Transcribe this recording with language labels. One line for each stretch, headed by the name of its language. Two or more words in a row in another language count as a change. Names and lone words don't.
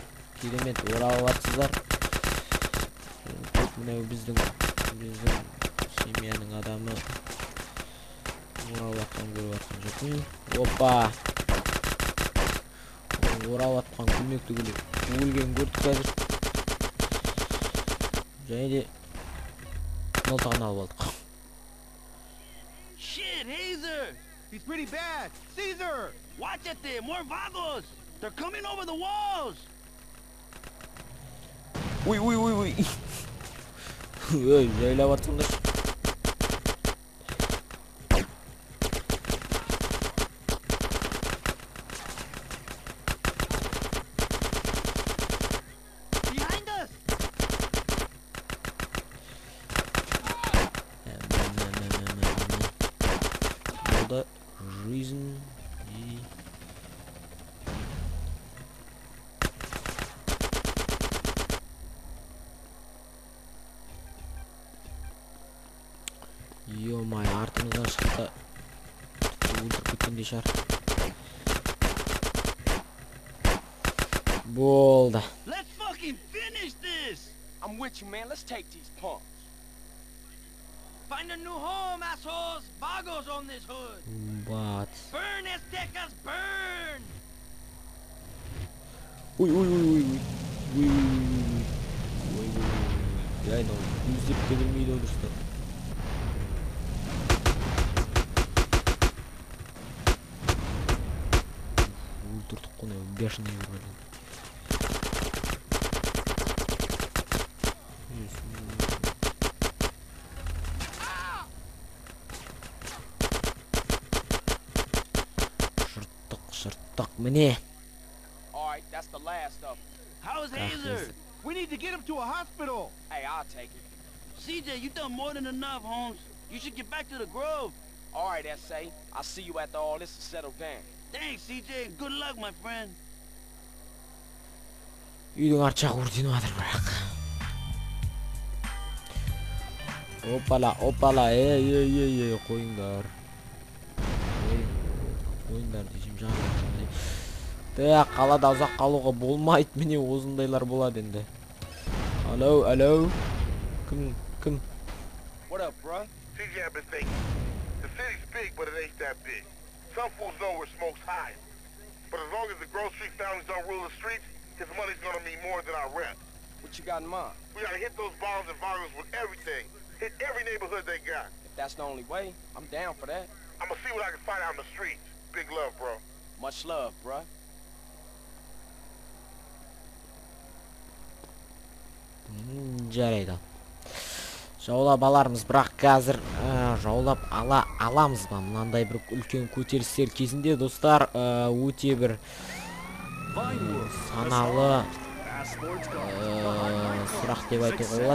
Kazakh: Керемет оралып атсыздар. Мынау біздің семьяның адамы оралып атқан көріп атқан жоқпын. Опа! Оралып атқан көмекті өлген көрдік қазір. Және де мылтығын алып алдық.
English: Shit, Hazer! He's pretty bad! Caesar! Watch it there! More vagos! They're coming over the walls!
Kazakh: Ой. Ой, жайлап атсыңдар.
English: Behind us!
Russian: Burada жизнь и...
Kazakh: Ё-май, артымыздан шықты. Өлтіріп кеткендей шығар. Болды.
English: Let's fucking finish this! I'm with you, man. Let's take these punks. Find a new home, assholes! Vagos on this hood! Бац. Burn, Aztecas, burn! Ой.
Kazakh: Я айналып, көздеп те білмейді олысты. Өлтірдік қой,
Russian: бешеный вроде.
Kazakh: Шырттық, міне.
English: Alright, that's the last of them. How's Hazer? We need to get him to a hospital! Hey, I'll take it. CJ, you done more than enough, Holmes. You should get back to the Grove. Alright, S.A. I'll see you after all this is settled down. Thanks, CJ. Good luck, my friend.
Kazakh: Үйдің арт жағы өртеніп жатыр бірақ. Опала, ей, қойыңдар. Қойыңдар десем жаңа. Так, қалада ұзақ қалуға болмайды, міне осындайлар болады енді. Алло. Кім?
English: What up, bruh? CJ, I've been thinking. The city's big, but it ain't that big. Some fools know where smoke's high. But as long as the Grove Street families don't rule the streets, his money's gonna mean more than our rep. What you got in mind? We gotta hit those bombs and vagos with everything. Hit every neighborhood they got. If that's the only way, I'm down for that. I'm gonna see what I can find out in the streets. Big love, bro. Much love, bruh.
Kazakh: Жарайды. Жаулап алармыз, бірақ қазір жаулап аламыз ба? Мынандай бір үлкен көтерілістер кезінде, достар, өте бір саналы сұрақ деп айтуға болады.